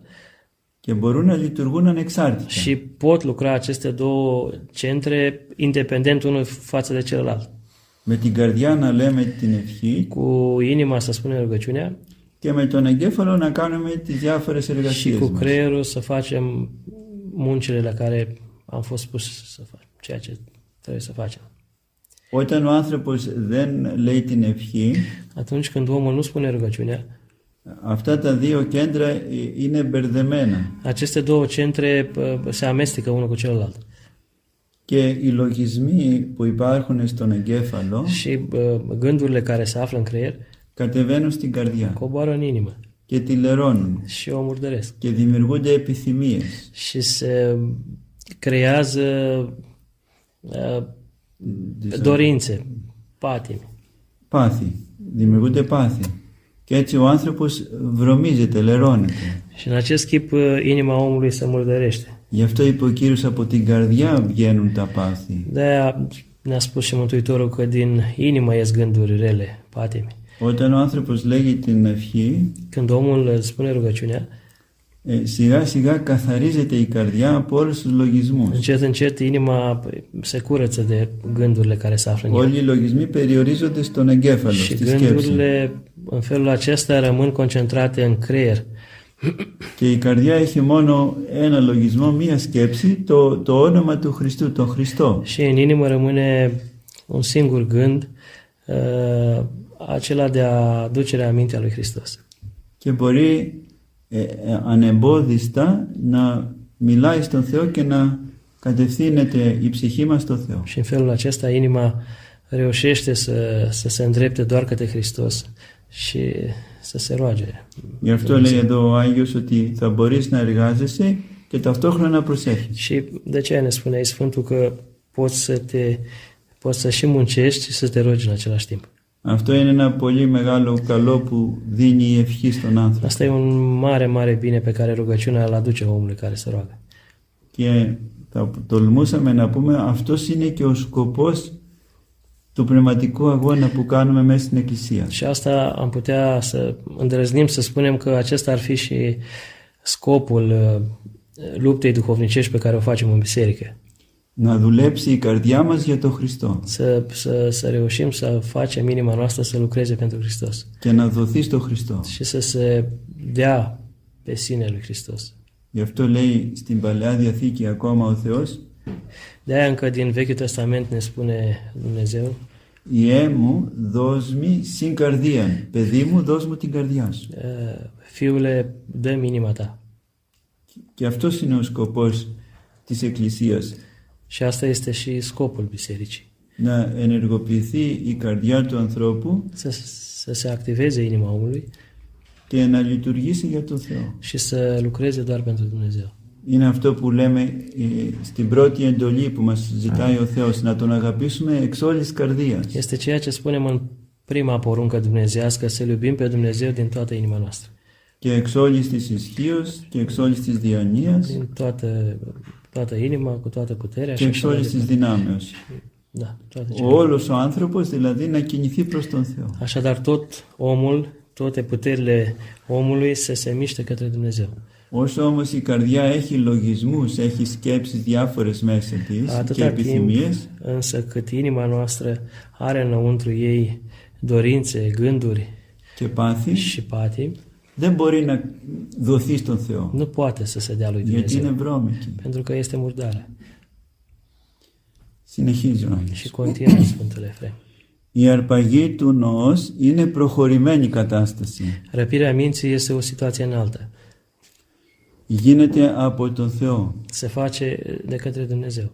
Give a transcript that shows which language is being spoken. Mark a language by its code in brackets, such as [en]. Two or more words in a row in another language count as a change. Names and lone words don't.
[el] Και μπορούν να λειτουργούν ανεξάρτητα. [ro] Și pot lucra aceste două centre independent unul față de celălalt. [el] Με την καρδιά να λέμε την ευχή [ro] Cu inima să spunem rugăciunea [el] και με τον εγκέφαλο να κάνουμε τις διάφορες [ro] și [el] εργασίες [ro] cu [el] μας. [ro] creierul să facem muncile la care am fost spus să facem, ceea ce trebuie să facem. [el] Όταν ο άνθρωπος δεν λέει την ευχή, [ro] Atunci când omul nu spune rugăciunea, [el] αυτά τα δύο κέντρα είναι μπερδεμένα. [ro] aceste două centre se amestecă unul cu celălalt. [el] Και οι λογισμοί που υπάρχουν στον εγκέφαλο [ro] Și gândurile care se află în creier [el] κατεβαίνουν στην καρδιά [ro] coboară în inimă [el] και τη λερώνουν [ro] și o murdăresc. [el] και δημιουργούνται επιθυμίες. [ro] Și se creează dorințe, patimi. [el] Πάθη. Δημιουργούνται πάθη. Και έτσι ο άνθρωπος βρωμίζεται, λερώνεται. [ro] Și în acest chip inima omului se murdărește. [el] Γι' αυτό είπε ο Κύριος, από την καρδιά βγαίνουν τα πάθη. [ro] De-aia ne-a spus și Mântuitorul că din inimă ies gânduri rele, patimi. [el] Όταν ο άνθρωπος λέγει την ευχή, [ro] Când omul spune rugăciunea, [el] σιγά σιγά καθαρίζεται η καρδιά από όλους τους λογισμούς. [ro] încet, încet inima se curăță de gândurile care se află în ea. [el] Όλοι οι λογισμοί περιορίζονται στον εγκέφαλο, [ro] Și [el] στη σκέψη. [ro] gândurile în felul acesta rămân concentrate în creier. [el] Και η καρδιά έχει μόνο ένα λογισμό, μία σκέψη, το όνομα του Χριστού, τον Χριστό. [ro] Și în inimă rămâne un singur gând, acela de a aducere amintea lui Hristos. [el] Και μπορεί ανεμπόδιστα να μιλάει στον Θεό και να κατευθύνεται η ψυχή μας στο Θεό. [ro] Și în felul acesta inima reușește să se îndrepte doar către Hristos și să se roage. [el] Γι' αυτό λέει εδώ ο Άγιος ότι θα μπορείς να εργάζεσαι και ταυτόχρονα να προσέχεις. [ro] Și de ce ne spune aici Sfântul că poți să și muncești și să te rogi în același timp. [el] Αυτό είναι ένα πολύ μεγάλο καλό που δίνει η ευχή στον άνθρωπο. [ro] Asta e un mare, mare bine pe care rugăciunea îl aduce omului care se roagă. [el] Και θα τολμούσαμε να πούμε αυτός είναι και ο σκοπός του πνευματικού αγώνα που κάνουμε μέσα στην Εκκλησία. [ro] Și asta am putea să îndrăznim să spunem că acesta ar fi și scopul luptei duhovnicești pe care o facem în biserică. [el] να δουλέψει η καρδιά μας για τον Χριστό [ro] să reușim să facem inima noastră să lucreze pentru Hristos [el] και να δοθεί στο Χριστό. [ro] și să se dea pe sine lui Hristos. [el] Γι' αυτό λέει στην Παλαιά Διαθήκη ακόμα ο Θεός, [ro] De-aia încă din Vechiul Testament ne spune Dumnezeu: [el] «Ιέ μου, δώσ' μη συν καρδίαν». Παιδί μου, δώσ' μου την καρδιά σου. [ro] Fiule, dă-mi inima ta. [el] Και αυτός είναι ο σκοπός της Εκκλησίας. [ro] Și asta este și scopul bisericii. [el] Να ενεργοποιηθεί η καρδιά του ανθρώπου [ro] Să se activeze inima omului [el] και να λειτουργήσει για τον Θεό. [ro] și să lucreze doar pentru Dumnezeu. [el] Είναι αυτό που λέμε στην πρώτη εντολή που μας ζητάει ο Θεός, να τον αγαπήσουμε εξ όλης καρδίας. [ro] Este ceea ce spunem în prima poruncă dumnezeiască, să iubim pe Dumnezeu din toată inima noastră. [el] Και εξ όλης της ισχύος και εξ όλης της διανοίας [ro] Din toată inima, cu toată puterea [el] και [ro] și [el] εξ [ro] așa mai [el] όλης της [ro] departe. [el] δυνάμεως. [ro] Da, toate [el] Όλος ο άνθρωπος δηλαδή να κινηθεί προς τον Θεό. [ro] Așadar, tot omul, toate puterile omului să se miște către Dumnezeu. [el] Όσο όμως η καρδιά έχει λογισμούς, έχει σκέψεις διάφορες μέσα της και [ro] Atâta timp, [el] επιθυμίες, [ro] însă, cât inima noastră are înăuntru ei dorințe, gânduri [el] και πάθη, [ro] și patimi, [el] δεν μπορεί να δοθεί στον Θεό, [ro] nu poate să se dea lui [el] γιατί είναι [ro] Dumnezeu, [el] βρώμικη. [ro] pentru că este murdară. [el] Συνεχίζει ο Άγιος. [ro] Și continuă Sfântul Efrem. [el] Η αρπαγή του νοός είναι προχωρημένη κατάσταση. [ro] Răpirea minții este o situație înaltă. [el] Γίνεται από τον Θεό, [ro] Se face de către Dumnezeu,